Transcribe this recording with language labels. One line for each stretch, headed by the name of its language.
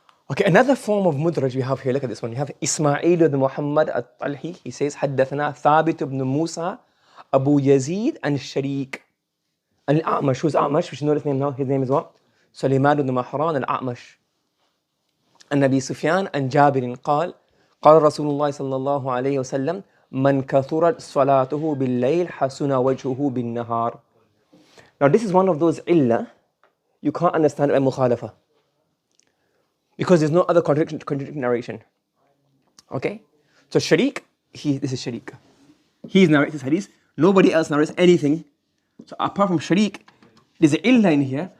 English: Okay, another form of mudraj we have here, look at this one. You have Ismail ibn Muhammad al-Talhi. He says, حدثنا ثابت ibn Musa, Abu Yazid, and Sharik. And Al-A'mash, who's A'mash? We should know his name now. His name is what? Sulaiman ibn Mahran al-A'mash.
Arabic: And Nabi Sufyan and Jabirin قال قال رسول الله صلى الله عليه وسلم من كثرت صلاته بالليل حسن وجهه بالنهار.
English: Now this is one of those illah you can't understand by mukhalafah, because there's no other contradictory narration. Okay? So Sharik, this is Sharik. He narrates this hadith. Nobody else narrates anything. So apart from Sharik, there's an illah in here.